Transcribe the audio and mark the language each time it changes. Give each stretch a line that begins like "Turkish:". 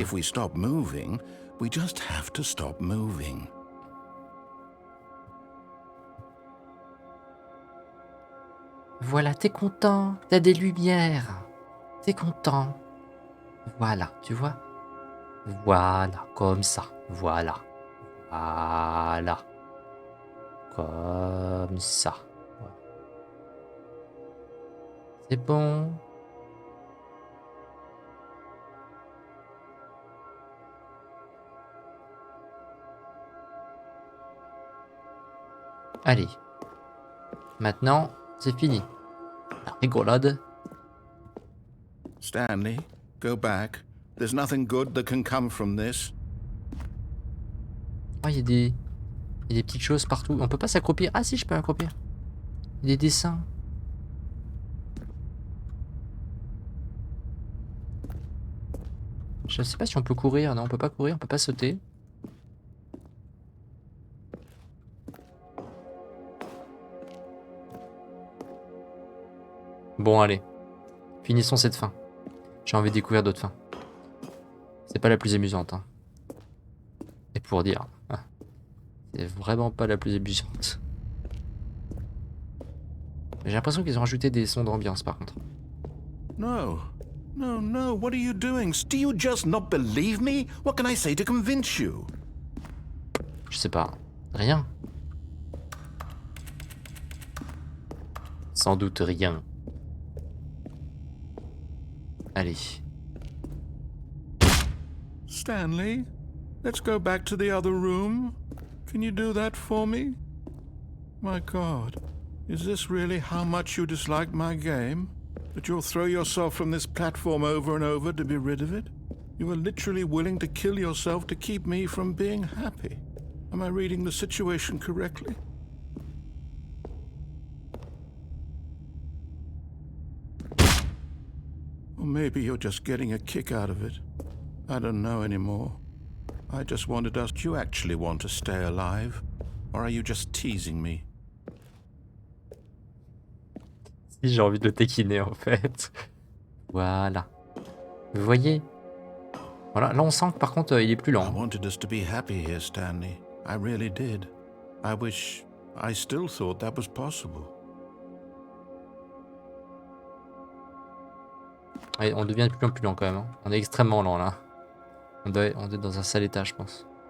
English: If we stop moving, we just have to stop moving.
French: Voilà, t'es content, t'as des lumières. T'es content. Voilà, tu vois? Voilà, comme ça. Voilà. Voilà. Comme ça. Voilà. C'est bon. Allez. Maintenant, c'est fini. La rigolade.
English: Stanley, go back. There's nothing good that can come from this.
French: Oh, il y a des petites choses partout. On peut pas s'accroupir. Ah si, je peux m'accroupir. Il y a des dessins. Je sais pas si on peut courir. Non, on peut pas courir, on peut pas sauter. Bon, allez. Finissons cette fin. J'ai envie de découvrir d'autres fins. C'est pas la plus amusante. Hein. Et pour dire... hein, c'est vraiment pas la plus amusante. J'ai l'impression qu'ils ont rajouté des sons d'ambiance par contre.
English: No. No, no, what are you doing? Do you just not believe me? What can I say to convince you?
French: Je sais pas. Rien. Sans doute rien. Allez.
English: Stanley, let's go back to the other room. Can you do that for me? My God, is this really how much you dislike my game? That you'll throw yourself from this platform over and over to be rid of it? You are literally willing to kill yourself to keep me from being happy. Am I reading the situation correctly? Or maybe you're just getting a kick out of it. I don't know anymore. I just wanted us. Do you actually want to stay alive? Or are you just teasing me?
French: Si j'ai envie de le taquiner en fait. Voilà. Vous voyez? Voilà, là on sent que par contre il est plus
English: I
French: lent.
English: wanted us to be happy here, Stanley. I really did. I wish I still thought that was possible.
French: Allez, on devient de plus en plus lent quand même. Hein. On est extrêmement lent là. On doit être dans un sale état, je pense.